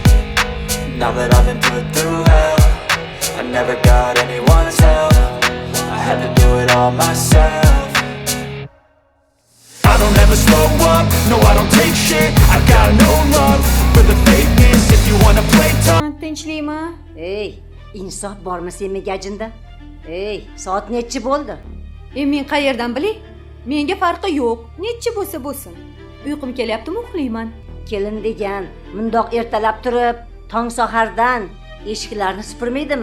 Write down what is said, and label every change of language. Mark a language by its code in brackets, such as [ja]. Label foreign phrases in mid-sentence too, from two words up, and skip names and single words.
[en] Now that I've been put through hell, I never got anyone's help. I had to do it all myself. I don't ever slow up, no I don't take shit. I got no love for the fakeness. If you wanna play tough. [uz] Tinchlikmi? Ey, insof bormi senga gajinda? Ey, soat nechi bo'ldi? Men qayerdan bilay? Menga farqi yo'q. Nechi bo'lsa bo'lsin. Uyqum kelyaptimi, uxlayman. Kelin degan mundoq ertalab turib, tong sahardan eshiklarni supurmaydimi?